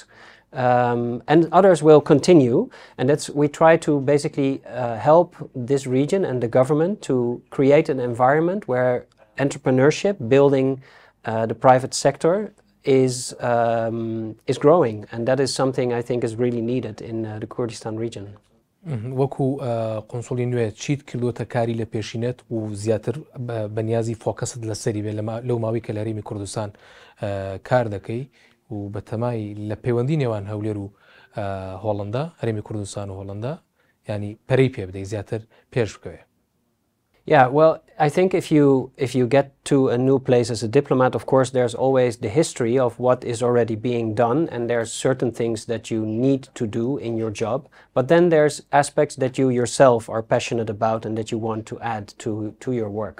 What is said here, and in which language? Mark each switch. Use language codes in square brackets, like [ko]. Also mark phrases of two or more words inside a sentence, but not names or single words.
[en] And others will continue, and we try to basically help this region and the government to create an environment where entrepreneurship, building the private sector, is growing, and that is something I think is really needed in the Kurdistan region. [ckb] وەکو قۆنسوڵی نوێ چیت کردوتە کاری لە پێشینێت و زیاتر بەنیازی فۆکەست لەسەری بێ لەو ماوەی کە لە هەرێمی کوردستان کار دەکەی و بە تەمای لە پەیوەندی نێوان هەولێر و هۆڵندا هەرێمی کوردستان و هۆڵندا ینی پەرەی پێ بدەی زیاتر پێش بکەوێ. [en] Yeah, well, I think if you get to a new place as a diplomat, of course, there's always the history of what is already being done, and there's certain things that you need to do in your job. But then there's aspects that you yourself are passionate about and that you want to add to your work.